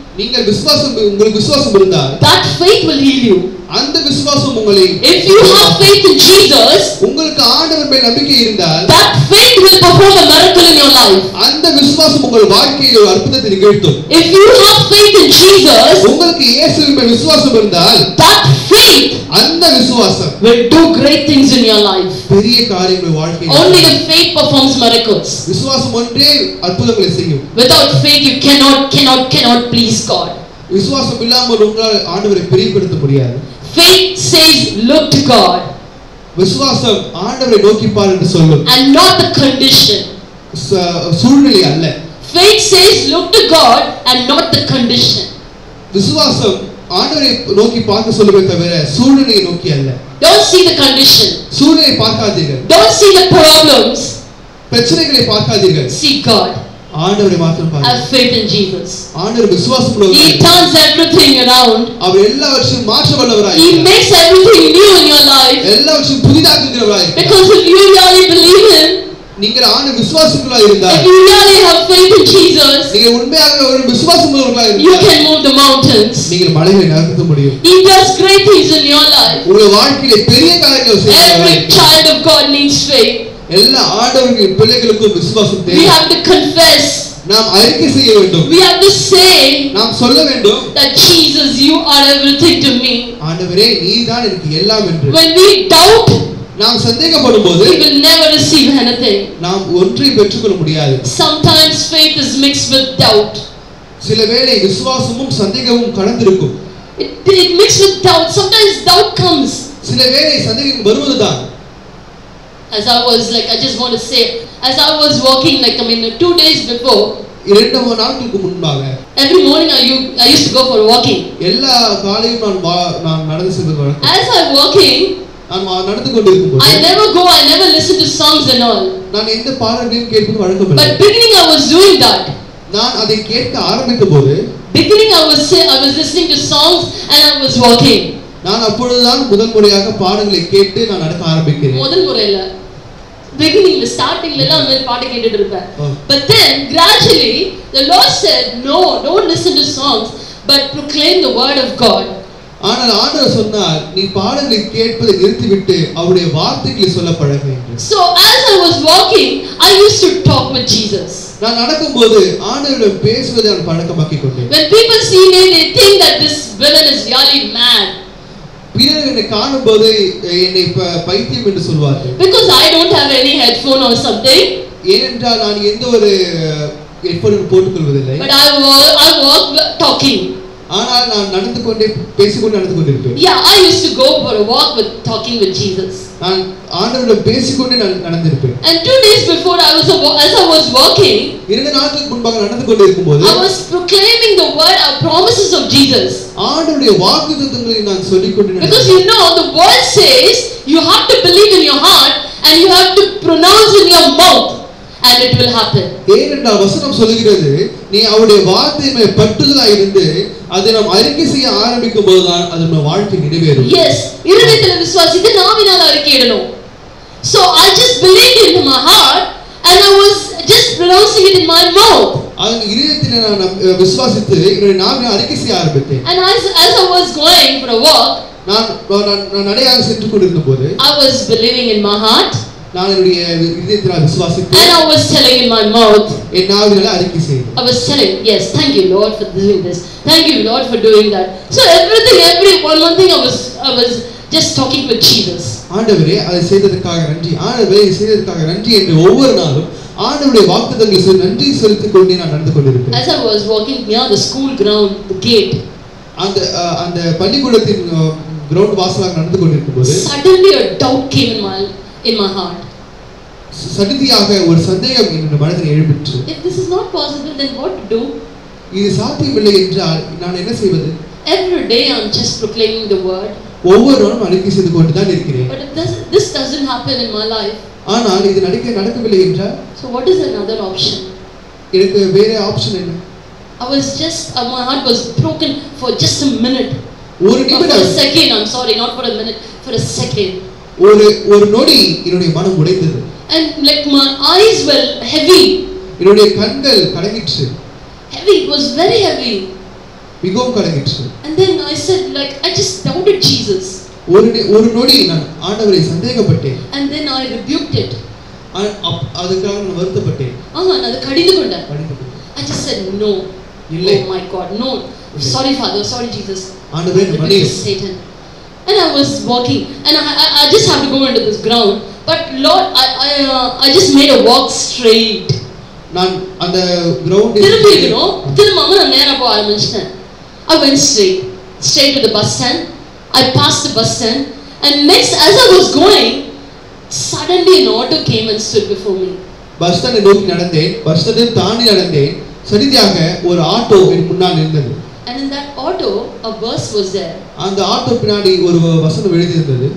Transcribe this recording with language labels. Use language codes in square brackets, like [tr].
[ta] நீங்கள் உங்களுக்கு விசுவாசம் இருந்தால், [en] that faith will heal you. [ta] அந்த விசுவாசம் உங்களை, [en] if you have faith in Jesus, [ta] உங்களுக்கு ஆண்டவர் மேல் நம்பிக்கை இருந்தால், [en] that faith will perform a miracle in your life. [ta] அந்த விசுவாசம் உங்கள் வாழ்க்கையில் ஒரு அற்புதத்தை நிகழ்த்தும். [en] if you have faith in Jesus, [ta] உங்களுக்கு இயேசுவின் மேல் விசுவாசம் இருந்தால், [en] that faith [ta] அந்த விசுவாசம் [en] will do great things in your life. [ta] பெரிய காரியங்களை வாழ்க்கையில், [en] only the faith performs miracles. [ta] விசுவாசம் ஒன்றே அற்புதங்களை செய்யும். [en] without faith you cannot please God. [ta] விசுவாசம் இல்லாமல் உங்களால் ஆண்டவரை பிரியப்படுத்த முடியாது. [en] Faith says look to God. [ta] விசுவாசம் ஆண்டவரை நோக்கி பார் என்று சொல்லும். [en] And not the condition. [ta] சூழ்நிலை அல்ல. [en] Faith says look to God and not the condition. [ta] விசுவாசம் ஆண்டவரை நோக்கி பார்க்க சொல்லுமே தவிர சூழ்நிலையை நோக்கி அல்ல. [en] Don't see the condition. [ta] சூழ்நிலையை பார்க்காதீர்கள். [en] Don't see the problems. [ta] பிரச்சனைகளை பார்க்காதீர்கள். [en] See God. [ta] ஆண்டவரை மாத்திரம் பாருங்கள். [en] Have faith in Jesus. [ta] ஆண்டவர் விசுவாசம் உள்ளவர். [en] He turns everything around. [ta] அவர் எல்லாவற்றையும் மாற்ற வல்லவராய் [en] He makes everything new in your life. [ta] எல்லாவற்றையும் புதிதாக்குகிறவராய். [en] Because if you really believe Him, [ta] நீங்கள் ஆண்டவர் விசுவாசிக்குள்ளாய் இருந்தால், [en] if you really have faith in Jesus, [ta] நீங்கள் உண்மையாக ஒரு விசுவாசம் உள்ளவர்களாய் இருந்தால், [en] you can move the mountains. [ta] நீங்கள் மலைகளை நகர்த்த முடியும். [en] He does great things in your life. [ta] உங்கள் வாழ்க்கையிலே பெரிய காரியங்களை செய்கிறார். [en] Every child of God needs faith. [ta] எல்லா ஆண்டவரின் பிள்ளைகளுக்கும் விசுவாசம் தேவை. [en] We have to confess. [ta] நாம் அறிக்கை செய்ய வேண்டும். [en] We have to say, [ta] நாம் சொல்ல வேண்டும், [en] that Jesus, you are everything to me. [ta] ஆண்டவரே நீதான் எனக்கு எல்லாம் என்று. [en] When we doubt, [ta] நாம் சந்தேகப்படும்போது [en] we will never receive anything. [ta] நாம் ஒன்றை பெற்றுக்கொள்ள முடியாது. [en] Sometimes faith is mixed with doubt. [ta] சில வேளை விசுவாசமும் சந்தேகமும் கலந்திருக்கும். [en] It mixed with doubt. Sometimes doubt comes. [ta] சில வேளை சந்தேகம் வருவதுதான். [en] As I was like, I just want to say, as I was walking, like 2 days before, [ta] 2 நாட்களுக்கு முன்பாக, [en] every morning I used to go for walking. [ta] எல்லா காலையும் நான் நடந்து செல்வது வழக்கம். [en] As I'm walking, [ta] நான் நடந்து கொண்டிருக்கும்போது, [en] I never listen to songs and all. [ta] நான் எந்த பாடல்களையும் கேட்பது வழக்கமில்லை. [en] But beginning I was doing that. [ta] நான் அதை கேட்க ஆரம்பித்தபோது, [en] beginning I was listening to songs and I was walking. [ta] நான் அப்பொழுதுதான் முதல் முறையாக பாடல்களை கேட்டு நான் நடக்க ஆரம்பிக்கிறேன். முதல் முறையில [en] beginning starting [ta] la நான் பாட்டு கேட்டுட்டு இருப்பேன். [en] But then gradually the Lord said, no, don't listen to songs but proclaim the word of God. [ta] ஆனால் ஆண்டவர் சொன்னார், நீ பாடல்களை கேட்பதை நிறுத்திவிட்டு அவருடைய வார்த்தைகளை சொல்ல பழகு என்று. [en] So as I was walking, I used to talk with Jesus. [ta] நான் நடக்கும்போது ஆண்டவரிடம் பேசுவதை நான் பழக்கமாக்கிக் கொண்டேன். [en] When people see me, they think that this woman is really mad. [ta] பிறர் என்னை காணும்போது என்னை பைத்தியம் என்று சொல்வார்கள். [en] Because I don't have any headphone or something. [ta] ஏனென்றால் நான் எந்த ஒரு headphone போட்டுக்கொள்வதில்லை. [en] But I walk talking. [ta] ஆனால் நான் நடந்து கொண்டே பேசிக்கொண்டு நடந்து கொண்டிருப்பேன். [en] Yeah, I used to go for a walk with talking with Jesus. [ta] நான் ஆண்டவரிடம் பேசிக்கொண்டே நடந்திருப்பேன். [en] And 2 days before as I was walking, [ta] 2 நாட்களுக்கு முன்பாக நடந்து கொண்டிருக்கும்போது, [en] I was proclaiming the word or promises of Jesus. [ta] ஆண்டவருடைய வாக்குத்தத்தங்களை நான் சொல்லிக் கொண்டிருந்தேன். [en] Because the word says you have to believe in your heart and you have to pronounce in your mouth and it will happen. [ta] ஏனென்றால் வசனம் சொல்கிறது, நீ அவருடைய வார்த்தை மேல் பற்றுதலாய் இருந்து அதை நாம் அறிக்கை செய்ய ஆரம்பிக்கும் போதுதான் அது நம்ம வாழ்க்கை நிறைவேறும். Yes, இருதயத்தில விசுவாசித்து நாவினால அறிக்கையிடணும். [en] So I just believed in my heart and I was just pronouncing it in my mouth. [ta] அதன் இதயத்திலே நான் விசுவாசித்து என்னுடைய நாவினால் அறிக்கை செய்ய ஆரம்பித்தேன். [en] And as I was going for a walk, [ta] நான் நடையாக சென்று கொண்டிருந்தபோது, [en] I was believing in my heart. [ta] நான் என்னுடைய இதயத்தினால் விசுவாசித்தேன். [en] And I was telling in my mouth. [ta] என் நாவினால அறிக்கை செய்தேன். [en] I was telling, yes, thank you Lord for doing this. Thank you Lord for doing that. So one thing I was just talking with Jesus. [ta] ஆண்டவரே அதை செய்ததற்காக நன்றி. ஆண்டவரே இதை செய்ததற்காக நன்றி என்று ஒவ்வொரு நாளும் ஆண்டவருடைய வாக்குத்தத்தங்களுக்கு நன்றி செலுத்திக் கொண்டே நான் நடந்து கொண்டிருப்பேன். [en] As I was walking near the school ground, the gate, [ta] அந்த பள்ளிக்கூடத்தின் கிரவுண்ட் வாசலாக நடந்து கொண்டிருக்கும்போது, [en] suddenly a doubt came in my heart. [ta] சடதியாக ஒரு சந்தேகம் என்னுடைய மனதில் எழும்பிற்று. [en] If this is not possible, then what to do? [ta] இது சாத்தியமில்லை என்றால் நான் என்ன செய்வது? [en] Every day I'm just proclaiming the word. [ta] ஒவ்வொரு நாளும் அறிக்கை செய்து கொண்டு தான் இருக்கிறேன். [en] But if this doesn't happen in my life, [ta] ஆனால் இது நடக்கவில்லை என்றால், [en] so what is another option? [ta] எனக்கு வேற ஆப்ஷன் என்ன? [en] I was just my heart was broken for just a minute. [ta] ஒரு நிமிடம், [en] for a second, I'm sorry, not for a minute, for a second. [ta] ஒரு நொடி என்னுடைய மனம் உடைந்தது. [en] And like my eyes were heavy. [ta] என்னுடைய கண்கள் கலங்கிற்று. [en] Heavy, it was very heavy. [ta] மிகவும் கலங்கிற்று. [en] And then I said, like, I just doubted Jesus. [ta] ஒரு நொடி நான் ஆண்டவரை சந்தேகப்பட்டேன். [en] And then I rebuked it. [ta] அதுக்காக நான் வருத்தப்பட்டேன். நான் அதை கடிந்து கொண்டேன். [en] I just said no. [ta] இல்லை. [en] Oh my God, no. Sorry Father, sorry Jesus. [ta] ஆண்டவரே மன்னியும். [en] Satan. And I was walking and I just have to go into this ground. But Lord, I just made a walk straight. [ta] நான் அந்த கிரவுண்டில் திரும்ப நான் நேரா போக ஆரம்பிச்சிட்டேன். [en] I went straight to the bus stand. I passed the bus stand, and next as I was going, suddenly an auto came and stood before me. [ta] Bus ஸ்டாண்டை நோக்கி நடந்தேன். பஸ் ஸ்டாண்டை தாண்டி நடந்தேன். சடிதியாக ஒரு ஆட்டோ என் முன்னால் நின்றது. [en] And in that auto a verse was there. [ta] அந்த ஆட்டோ பின்னாடி ஒரு வசனம் எழுதி இருந்தது.